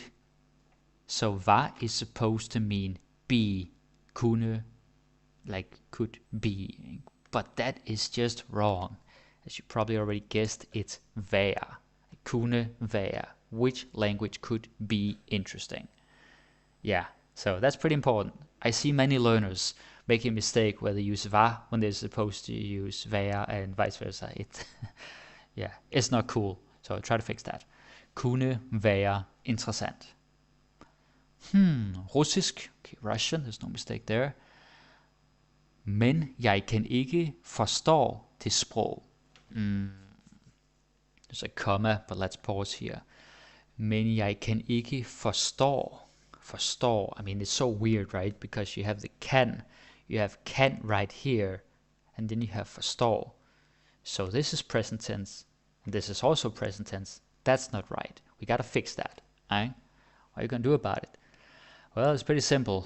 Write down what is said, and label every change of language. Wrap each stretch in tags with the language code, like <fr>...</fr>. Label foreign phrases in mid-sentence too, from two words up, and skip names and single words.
<en>So var is supposed to mean be. Kunne, like could be. But that is just wrong. As you probably already guessed, it's vær.</en> <da>Kunne vær.</da> <en>Which language could be interesting? Yeah, so that's pretty important. I see many learners making a mistake where they use var when they're supposed to use vær and vice versa. Yeah, it's not cool. So try to fix that.</en> <da>Kunne være interessant. Russisk.</da> <en>Okay, Russian, there's no mistake there.</en> <da>Men jeg kan ikke forstå det sprog.</da> <en>There's a comma, but let's pause here.</en> <da>Men jeg kan ikke forstå. Forstå.</da> <en>I mean, it's so weird, right? Because you have the can. You have can right here. And then you have forstå. So this is present tense. And this is also present tense. That's not right. We gotta fix that. Right? What are you gonna do about it? Well, it's pretty simple.</en>